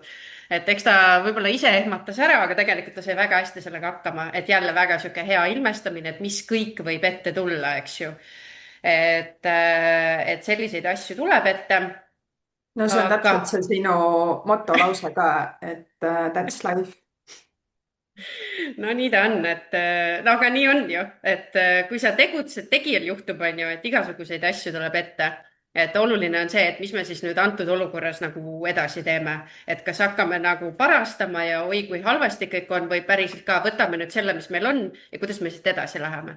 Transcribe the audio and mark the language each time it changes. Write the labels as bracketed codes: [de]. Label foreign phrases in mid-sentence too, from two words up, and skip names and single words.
[et] et eks ta võib-olla ise ehmatas ära, aga tegelikult ta sai väga hästi sellega hakkama, et jälle väga sihuke hea ilmestamine, et mis kõik võib ette tulla, eks ju. et selliseid asju tuleb ette. no see on Aga täpselt see sinu motolause ka, et [en] that's life. [et] no nii ta on, et no aga nii on ju, et kui sa tegutsed, tegijal juhtub, on ju, et igasuguseid asju tuleb ette. et oluline on see, et mis me siis nüüd antud olukorras nagu edasi teeme, et kas hakkame nagu parastama ja oi kui halvasti kõik on või päriselt ka võtame nüüd selle, mis meil on ja kuidas me siit edasi läheme.